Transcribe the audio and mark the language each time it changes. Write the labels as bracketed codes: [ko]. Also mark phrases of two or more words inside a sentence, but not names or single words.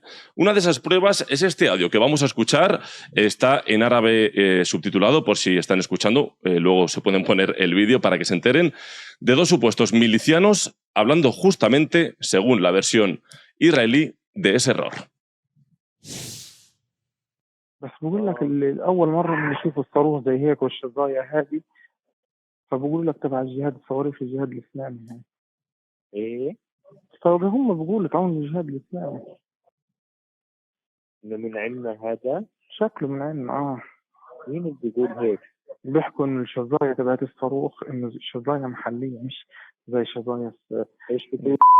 [es] Una de esas pruebas es este audio que vamos a escuchar. Está en árabe subtitulado, por si están escuchando. Luego se pueden poner el vídeo para que se enteren, de dos supuestos milicianos hablando justamente, según la versión israelí, de ese error. [ar] بس بقول لك أول مرة بنشوف الصاروخ زي هيك والشظايا هذه فبقول لك تبع الجهاد الصواريخ الجهاد الإسلامي هاي إيه فهم بيقولوا تعاون الجهاد الإسلامي إنه من عندنا هذا شكله من عندنا مين اللي بيقول هيك بيحكوا إن الشظايا تبعت الصاروخ إنه الشظايا محلية مش زي شظايا إيش بتقول